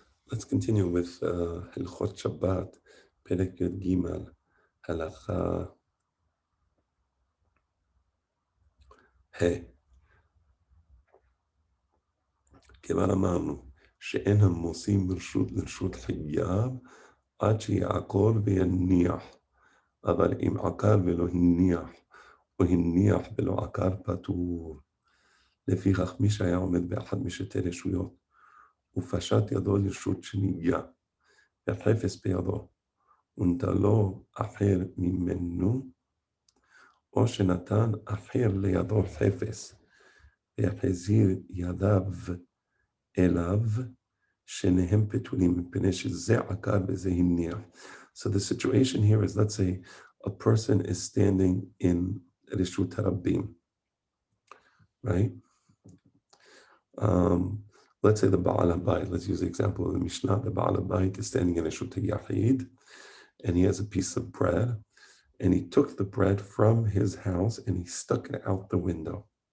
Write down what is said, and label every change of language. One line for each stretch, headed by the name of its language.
English: Let's continue with Hilchot Shabbat, Perek Yud Gimel, Halacha He.
Hebrew: כבר אמרנו שאין המוסים ברשות לרשות חייב עד שיעקור ויניח, אבל אם עקר ולא הניח, או הניח ולא עקר פטור. לפיכך מי שהיה עומד באחד משתי רשויות, ופשט ידו לרשות שנייה, והחפץ בידו, ונטלו אחר ממנו, או שנתן אחר לידו חפץ, והחזיר ידיו אליו, שניהם פטורים, מפני שזה עקר וזה הניח.
English: So the situation here is, let's say a person is standing in Reshut Harabim, right? Let's say the Baal HaBayit, let's use the example of the Mishnah. The Baal HaBayit is standing in Reshut HaYachid, and he has a piece of bread, and he took the bread from his house and he stuck it out the window.